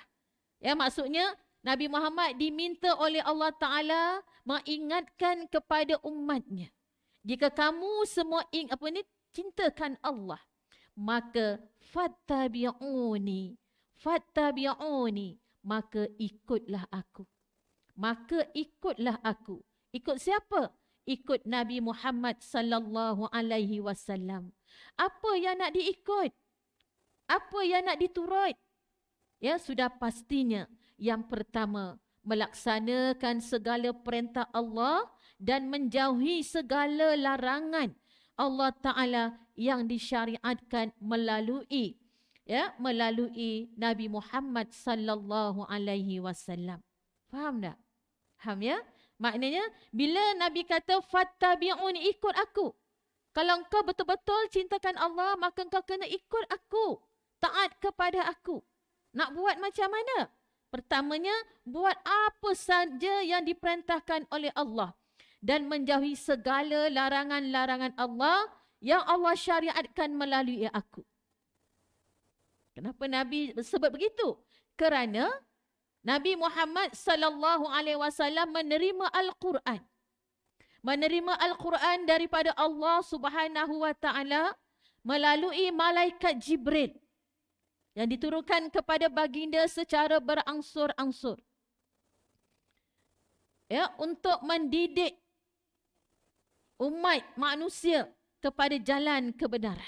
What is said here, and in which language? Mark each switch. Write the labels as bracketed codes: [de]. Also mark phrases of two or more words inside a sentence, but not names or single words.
[ms] Ya, maksudnya Nabi Muhammad diminta oleh Allah Taala mengingatkan kepada umatnya, jika kamu semua cintakan Allah, maka fattabi'uni, maka ikutlah aku. Ikut siapa? Ikut Nabi Muhammad [ar] صلى الله عليه وسلم. [ms] Apa yang nak diikut? Apa yang nak diturut? Ya, sudah pastinya yang pertama, melaksanakan segala perintah Allah dan menjauhi segala larangan Allah Ta'ala yang disyariatkan melalui Nabi Muhammad [ar] صلى الله عليه وسلم. [ms] Faham tak? Faham, ya? Maknanya bila Nabi kata fattabi'uni, ikut aku. Kalau engkau betul-betul cintakan Allah, maka engkau kena ikut aku. Taat kepada aku. Nak buat macam mana? Pertamanya, buat apa saja yang diperintahkan oleh Allah dan menjauhi segala larangan-larangan Allah yang Allah syariatkan melalui aku. Kenapa Nabi sebut begitu? Kerana Nabi Muhammad [ar] صلى الله عليه وسلم [ms] menerima Al-Quran. Menerima Al-Quran daripada Allah [ar] سبحانه وتعالى [ms] melalui malaikat Jibril yang diturunkan kepada baginda secara berangsur-angsur. Ya, untuk mendidik umat manusia kepada jalan kebenaran.